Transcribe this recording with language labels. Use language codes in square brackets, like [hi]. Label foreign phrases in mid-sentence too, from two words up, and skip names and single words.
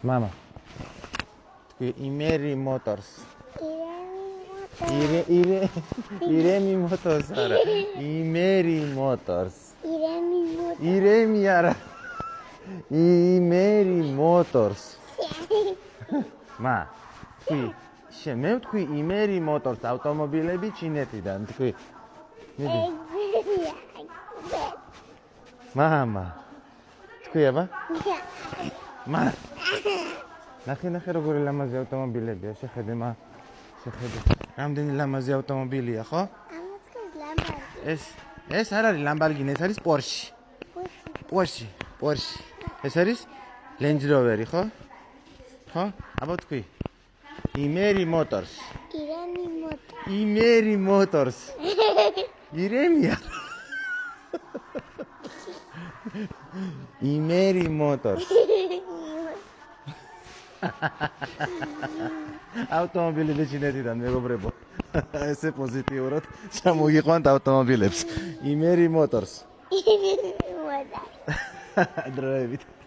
[ka] Mama. Imeri Motors. Iremi Motors. Imeri Motors. Iremi ara. Imeri Motors. Ma. მე ვთქვი იმერი მოტორს ავტომობილები ჩინეთიდან თქვი. მამა. თქვი აბა? მა. ნახე როგორი ლამაზი ავტომობილებია, შეხედე მა. შეხედე. რამდენი ლამაზი ავტომობილია, ხო? ეს არ არის ლამბორგინი, ეს არის პორში. ეს არის Range Rover, ხო? ხო? აბა თქვი. Imeri Motors. Imeri Motors. Iremia. Imeri Motors. ავტომობილები ჩინეთიდან მეგობრებო. ესე პოზიტიურად ჩამოგიყვანთ ავტომობილებს. Imeri Motors. დროებით.